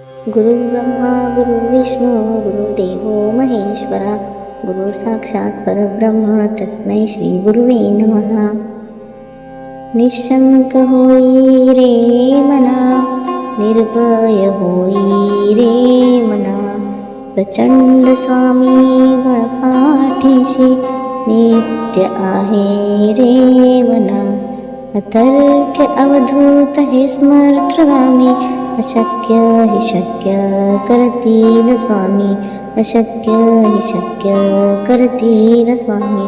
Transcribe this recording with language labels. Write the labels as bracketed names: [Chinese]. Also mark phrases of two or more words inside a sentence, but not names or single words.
[Sanskrit] गुरुर्ब्रह्मा गुरुर्विष्णू गुरुदेवो महेश्वरा गुरु साक्षात परब्रह्म तस्मै श्री गुरुवे नमः. [Marathi] निशंक होई रे मना, निर्भय होई रे मना, प्रचंड स्वामी गणपाठीशी नित्य आहे रे मना. अतर्क्य अवधूत हे स्मर्थगामी, अशक्य हि शक्य करतील स्वामी, अशक्य हि शक्य करतील स्वामी.